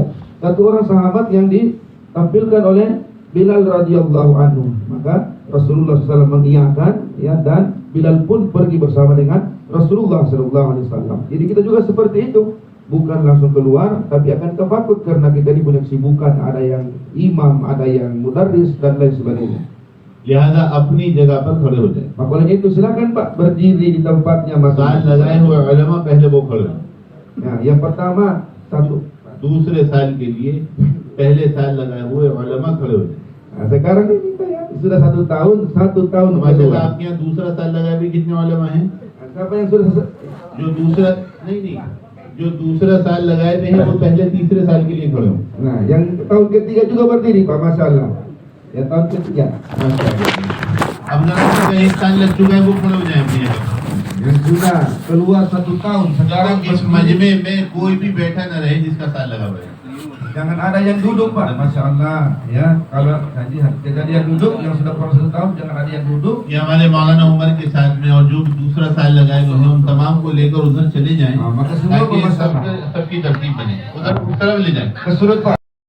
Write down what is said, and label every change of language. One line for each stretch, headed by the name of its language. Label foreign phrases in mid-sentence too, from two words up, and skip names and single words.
Indonesian: 1 orang sahabat yang ditampilkan oleh Bilal
Arabic: رضي الله عنه.
Indonesian: Maka Rasulullah SAW mengiyakan, ya, dan Bilal pun pergi bersama dengan Rasulullah SAW. Jadi kita juga seperti itu, bukan langsung keluar, tapi akan tafakkur karena kita ini punya kesibukan. Ada yang imam, ada yang mudarris dan lain sebagainya.
Hindi: लिहाजा अपनी जगह पर खड़े हो जाए।
Indonesian: Maka oleh itu silakan Pak berdiri di tempatnya
Hindi: साल
Indonesian: masing-masing.
Hindi: लगाए हुए उलमा पहले वो खड़े हों।
Indonesian: Nah, yang pertama
Hindi: दूसरे साल के लिए पहले साल लगाए हुए उलमा खड़े हो जाए।
Indonesian: Nah, sekarang ini kita ya sudah 1 tahun
Hindi: माशाल्लाह
Indonesian: kedua.
Hindi: आपके यहाँ दूसरा साल लगाए हुए कितने उलमा हैं?
Indonesian: Nah, siapa yang sudah
Hindi: जो दूसरा नहीं जो दूसरा साल लगाए थे हैं वो पहले तीसरे साल के लिए खड़े हों।
Indonesian: Nah, yang tahun ketiga juga berdiri Pak, masalah. Ya tahun ketiga.
Hindi: अब जरा एक साल लग चुका है वो खड़े हो जाए अपनी जगह।
Indonesian: Yang sudah keluar 1 tahun sekarang
Hindi: इस मजमे में कोई भी बैठा न रहे जिसका साल लगा हुआ है।
Indonesian: jangan ada yang duduk Pak,
Arabic: ما شاء الله
Indonesian: ya. Kalau tidak ada yang duduk, yang sudah kurang 1 tahun jangan ada yang duduk.
Hindi: ये हमारे मौलाना उमर के साथ में और जो दूसरा साल लगाए हुए हैं उन तमाम को लेकर उधर चले जाएं हाँ, मगर सुबह को ताकि मसला। सबकी तरतीब बने, उधर उस तरफ ले जाएं।
Indonesian: Kesurut Pak.